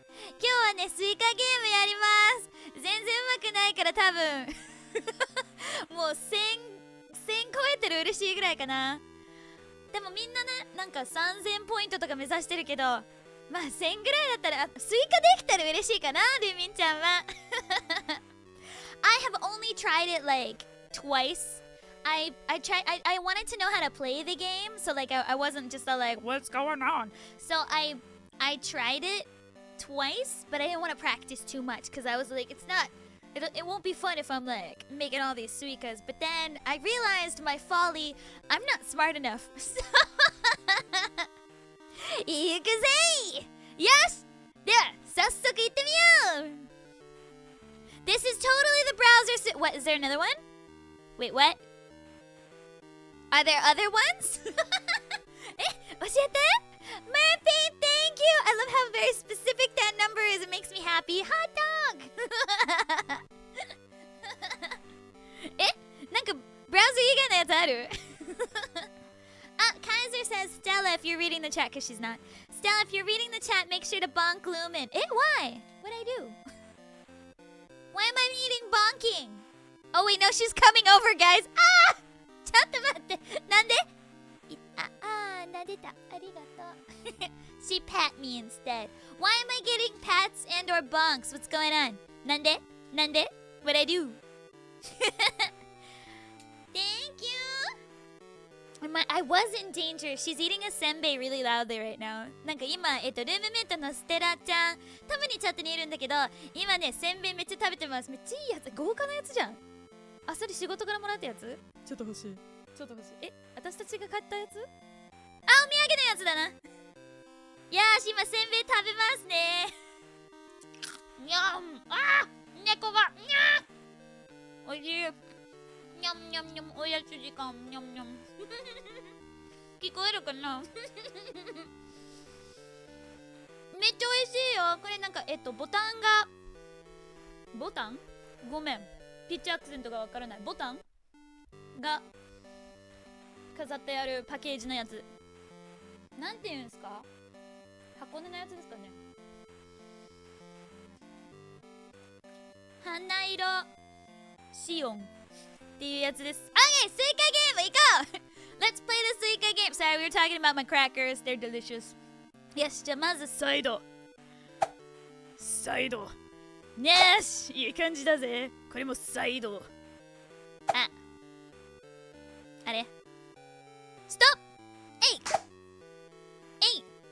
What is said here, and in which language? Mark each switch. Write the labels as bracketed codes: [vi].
[ja] 今日はね、スイカゲームやります。全然上手くないから多分もう1000超えてる嬉しいぐらいかな。でもみんなね、なんか3000ポイントとか目指してるけど、まあ1000ぐらいだったらスイカできたら嬉しいかな、ルミンちゃんは。 [en] I have only tried it like twice. I wanted to know how to play the game, so like I wasn't just like What's going on? So I tried it twice, but I didn't want to practice too much because I was like, it won't be fun if I'm like making all these suikas. But then I realized my folly. I'm not smart enough. So [ja] 行くぜー。よし。では早速行ってみよう。 [en] This is totally the browser. What, is there another one? Wait, what? Are there other ones? [ja] え、教えて。 [en] Murphy, thank you. I love how very specific that number is. It makes me happy. Hot dog. [ja] え、なんかブラウザ以外のやつある？ [en] Kaiser says, Stella, if you're reading the chat, because she's not. Stella, if you're reading the chat, make sure to bonk Lumin. Eh, why? What'd I do? Why am I eating bonking? Oh, wait, no, she's coming over, guys. Ah! [ja] ちょっと待って。なんで？いっ撫でた。ありがとう。 [en] She pat me instead. Why am I getting pats and or bonks? What's going on? [ja] なんで [en] What I do? Thank you. I was in danger. She's eating a senbei really loudly right now. [ja] なんか今、ルームメイトのステラちゃん、たまにチャットにいるんだけど、今ね、せんべいめっちゃ食べてます。めっちゃいいやつ。豪華なやつじゃん。あ、それ仕事からもらったやつ？ちょっと欲しい。私たちが買ったやつ？あ、お土産のやつだな。よし、今せんべい食べますね。にゃん。猫が。にゃん。おいしい。にゃんにゃんにゃん。おやつ時間。にゃんにゃん。聞こえるかな？めっちゃ美味しいよ。これなんかボタン？ごめん。ピッチアクセントがわからない。ボタンが飾ってあるパッケージのやつ。なんていうんですか？箱根のやつですかね。花色シオンっていうやつです。 [en] Okay, [ja] スイカゲーム行こう！ [en] Let's play the Suika game. Sorry, we were talking about my crackers. They're delicious. [ja] よし、じゃあまずサイド。ねーし、いい感じだぜ。これもサイド。あれストップえい